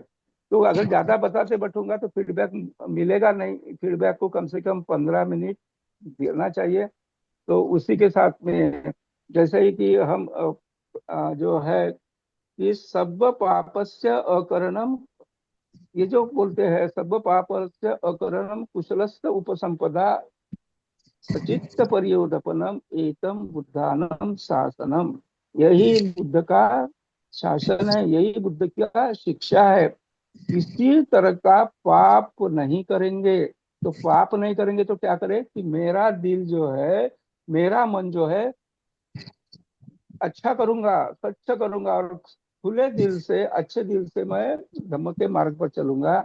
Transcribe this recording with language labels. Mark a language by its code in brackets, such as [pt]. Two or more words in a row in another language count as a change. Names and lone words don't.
[hi] तो अगर ज्यादा बताते बैठूंगा तो फीडबैक मिलेगा नहीं। फीडबैक को कम से कम 15 मिनट देना चाहिए। तो उसी के साथ में जैसे ही कि हम जो है कि [pi] सब पापस्य अकरणम, [hi] ये जो बोलते हैं [pi] सब पापस्य अकरणम कुशलस्य उपसंपदा सचित्त परियोदपनम एतम बुद्धानम शासनम। [hi] यही बुद्ध का शासन है, यही बुद्ध का शिक्षा है। किसी तरह का पाप नहीं करेंगे। तो पाप नहीं करेंगे तो क्या करें कि मेरा दिल जो है, मेरा मन जो है अच्छा करूंगा, स्वच्छ करूंगा, और खुले दिल से, अच्छे दिल से मैं धम्म के मार्ग पर चलूंगा।